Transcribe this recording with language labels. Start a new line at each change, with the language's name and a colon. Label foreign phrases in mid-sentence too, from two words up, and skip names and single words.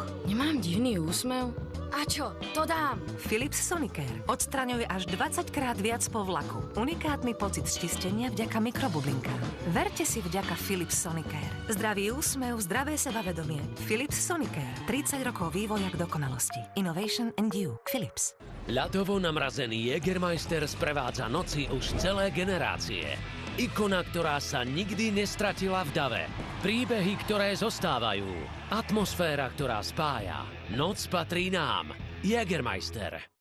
Slovak: Nemám divný úsmev? A čo? To dám! Philips Sonicare odstraňuje až 20 krát viac po vlaku. Unikátny pocit čistenia vďaka mikrobublinkám. Verte si vďaka Philips Sonicare. Zdravý úsmev, zdravé sebavedomie. Philips Sonicare. 30 rokov vývoja k dokonalosti.
English: Innovation and you. Philips.
Slovak: Ľadovo namrazený Jägermeister sprevádza noci už celé generácie. Ikona, ktorá sa nikdy nestratila v dave. Príbehy, ktoré zostávajú. Atmosféra, ktorá spája. Noc patrí nám. Jägermeister.